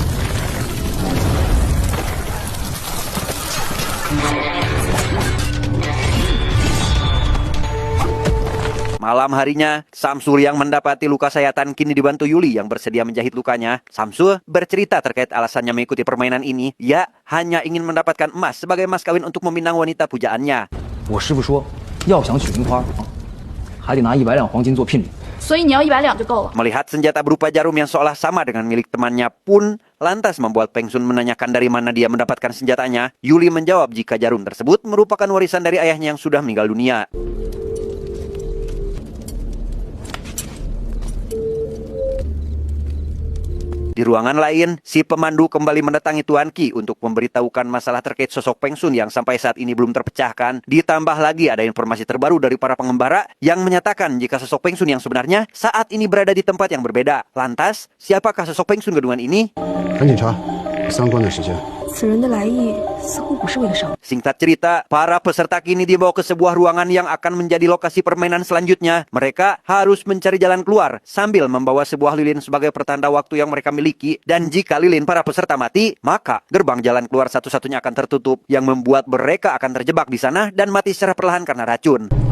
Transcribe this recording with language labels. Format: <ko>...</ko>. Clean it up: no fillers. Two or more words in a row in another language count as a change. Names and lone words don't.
<id>Malam harinya, Samsul yang mendapati luka sayatan kini dibantu Yuli yang bersedia menjahit lukanya. Samsul bercerita terkait alasannya mengikuti permainan ini. Ia hanya ingin mendapatkan emas sebagai mas kawin untuk meminang wanita pujaannya.</id> <zh>我师傅说，要想娶樱花，还得拿100两黄金做聘礼。所以你要100两就够了。</zh> <id>Melihat senjata berupa jarum yang seolah sama dengan milik temannya pun lantas membuat Peng Sun menanyakan dari mana dia mendapatkan senjatanya. Yuli menjawab jika jarum tersebut merupakan warisan dari ayahnya yang sudah meninggal dunia. Di ruangan lain, si pemandu kembali mendatangi Tuan Qi untuk memberitahukan masalah terkait sosok Peng Sun yang sampai saat ini belum terpecahkan. Ditambah lagi ada informasi terbaru dari para pengembara yang menyatakan jika sosok Peng Sun yang sebenarnya saat ini berada di tempat yang berbeda. Lantas, siapakah sosok Peng Sun kedua ini?</id> <zh>赶紧查相关的时间。此人的来意似乎不是为了赏。</zh> <id>Singkat cerita, para peserta kini dibawa ke sebuah ruangan yang akan menjadi lokasi permainan selanjutnya. Mereka harus mencari jalan keluar sambil membawa sebuah lilin sebagai pertanda waktu yang mereka miliki. Dan jika lilin para peserta mati, maka gerbang jalan keluar satu-satunya akan tertutup, yang membuat mereka akan terjebak di sana dan mati secara perlahan karena racun.</id>